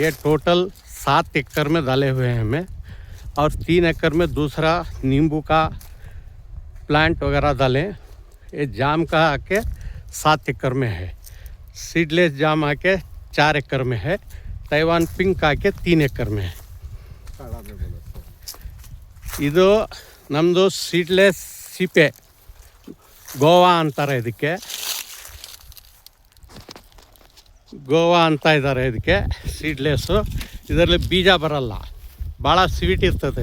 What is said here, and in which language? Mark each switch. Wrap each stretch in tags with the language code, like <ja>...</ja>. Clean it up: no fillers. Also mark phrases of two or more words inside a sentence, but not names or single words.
<hi>ये टोटल 7 एकड़ में डाले हुए हैं हमें, और 3 एकड़ में दूसरा नींबू का प्लांट वगैरह डालें। ये जाम का आके 7 एकड़ में है, सीडलेस जाम आके 4 एकड़ में है, ताइवान पिंक आके 3 एकड़ में है।</hi> <kn>ಇದು ನಮ್ಮದು ಸೀಡ್ಲೆಸ್ ಸಿಪೆ ಗೋವಾ ಅಂತಾರೆ ಇದಕ್ಕೆ, ಗೋವಾ ಅಂತ ಇದ್ದಾರೆ ಇದಕ್ಕೆ ಸೀಡ್ಲೆಸ್ಸು. ಇದರಲ್ಲಿ ಬೀಜ ಬರಲ್ಲ, ಭಾಳ ಸ್ವೀಟ್ ಇರ್ತದೆ.</kn>